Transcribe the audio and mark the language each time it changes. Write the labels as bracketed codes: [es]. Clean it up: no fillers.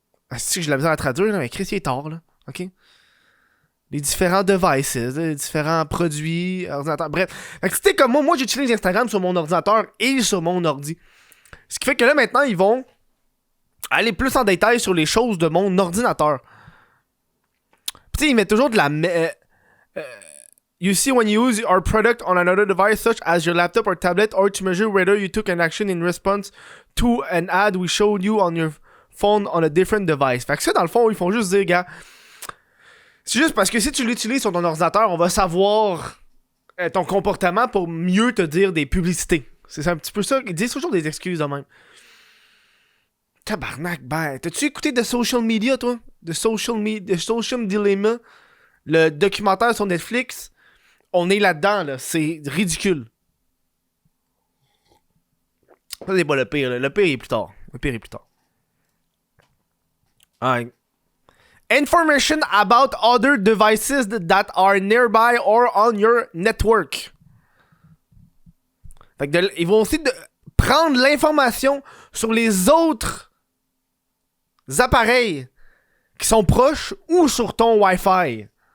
[fr] Ah, si j'ai la misère à traduire, là, mais Chris, il est tard, là. OK? Les différents devices, les différents produits, ordinateurs, bref. Fait que c'était comme moi j'utilise Instagram sur mon ordinateur et sur mon ordi. Ce qui fait que là, maintenant, ils vont aller plus en détail sur les choses de mon ordinateur. Tu sais, ils mettent toujours de la... [en] you see when you use our product on another device such as your laptop or tablet or to measure whether you took an action in response to an ad we showed you on your phone on a different device. [fr] Fait que ça, dans le fond, ils font juste dire, gars... C'est juste parce que si tu l'utilises sur ton ordinateur, on va savoir ton comportement pour mieux te dire des publicités. C'est un petit peu ça. Ils disent toujours des excuses de même. Tabarnak, ben. T'as-tu écouté The Social Media, toi? The Social Dilemma? Le documentaire sur Netflix? On est là-dedans, là. C'est ridicule. Ça, c'est pas le pire, là. Le pire est plus tard. [en] Alright. Information about other devices that are nearby or on your network. [fr] Fait que ils vont aussi prendre l'information sur les autres appareils qui sont proches ou sur ton Wi-Fi.